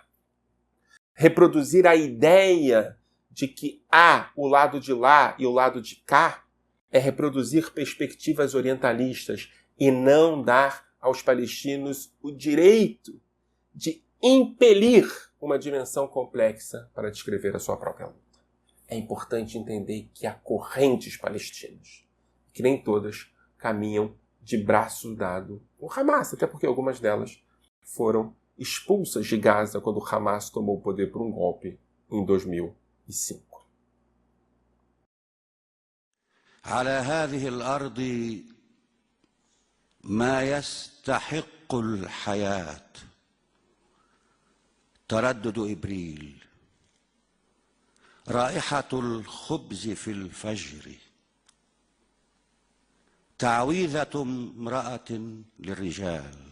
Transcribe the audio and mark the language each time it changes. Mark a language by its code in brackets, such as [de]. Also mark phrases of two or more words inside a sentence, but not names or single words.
[pt] Reproduzir a ideia de que há o lado de lá e o lado de cá é reproduzir perspectivas orientalistas e não dar aos palestinos o direito de impelir uma dimensão complexa para descrever a sua própria luta. É importante entender que há correntes palestinas, que nem todas caminham de braço dado com o Hamas, até porque algumas delas foram expulsas de Gaza quando o Hamas tomou o poder por um golpe em 2005. [ar] على هذه الأرض ما يستحق الحياة تردد إبريل، رائحة الخبز في الفجر، تعويذة امرأة للرجال،